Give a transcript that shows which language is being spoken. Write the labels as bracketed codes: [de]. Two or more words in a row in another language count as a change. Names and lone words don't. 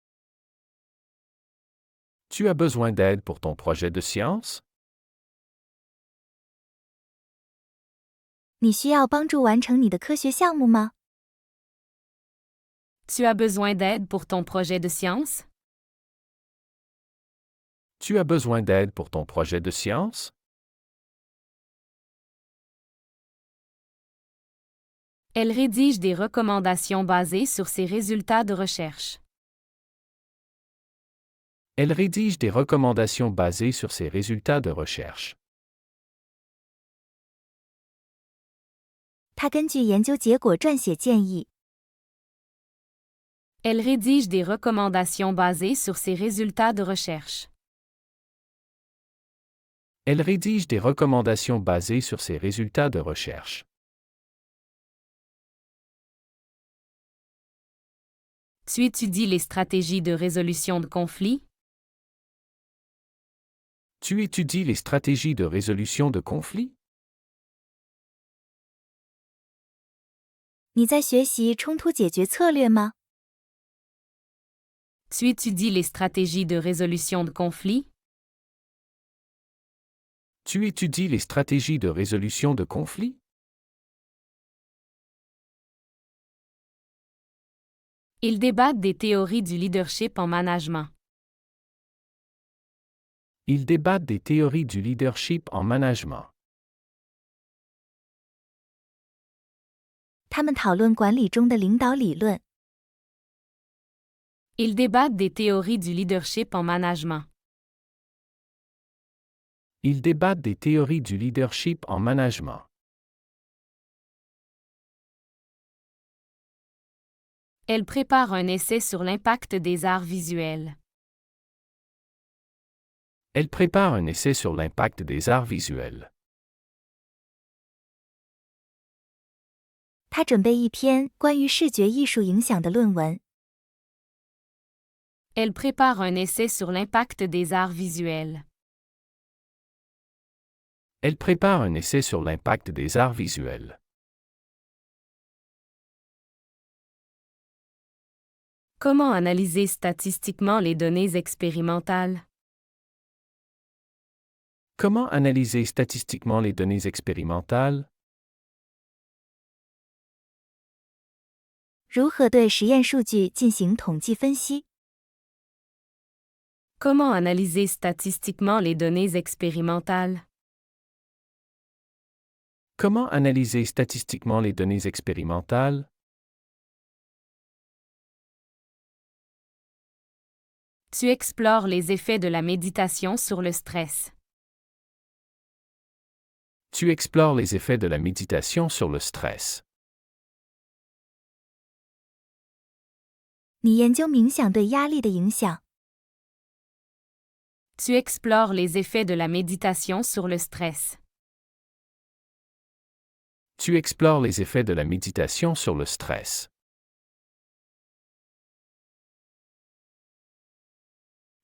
[fr] Tu as besoin d'aide pour ton projet de science? [zh] 你需要帮助完成你的科学项目吗？ [fr] Tu as besoin d'aide pour ton projet de science? Tu as besoin d'aide pour ton projet de science? Elle rédige des recommandations basées sur ses résultats de recherche. Elle rédige des recommandations basées sur ses résultats de recherche. [zh] 他根据研究结果撰写建议。 [fr] Elle rédige des recommandations basées sur ses résultats de recherche. Elle rédige des recommandations basées sur ses résultats de recherche. Tu étudies les stratégies de résolution de conflits? Tu étudies les stratégies de résolution de conflits? [zh] 你在学习冲突解决策略吗？ [fr] Tu étudies les stratégies de résolution de conflits? Tu étudies les stratégies de résolution de conflits? Ils débattent des théories du leadership en management. Ils débattent des théories du leadership en management. [zh] 他们讨论管理中的领导理论。 [fr] Ils débattent des théories du leadership en management. Ils débattent des théories du leadership en management. Elle prépare un essai sur l'impact des arts visuels. Elle prépare un essai sur l'impact des arts visuels. [zh] 他准备一篇关于视觉艺术影响的论文。 [fr] Elle prépare un essai sur l'impact des arts visuels. Elle prépare un essai sur l'impact des arts visuels. Comment analyser statistiquement les données expérimentales? Comment analyser statistiquement les données expérimentales? [zh] 如何对实验数据进行统计分析？ [fr] Comment analyser statistiquement les données expérimentales? Comment analyser statistiquement les données expérimentales? Tu explores les effets de la méditation sur le stress. Tu explores les effets de la méditation sur le stress. [zh] 你研究冥想对压力的影响。 [fr] Tu explores les effets de la méditation sur le stress. Tu explores les effets de la méditation sur le stress.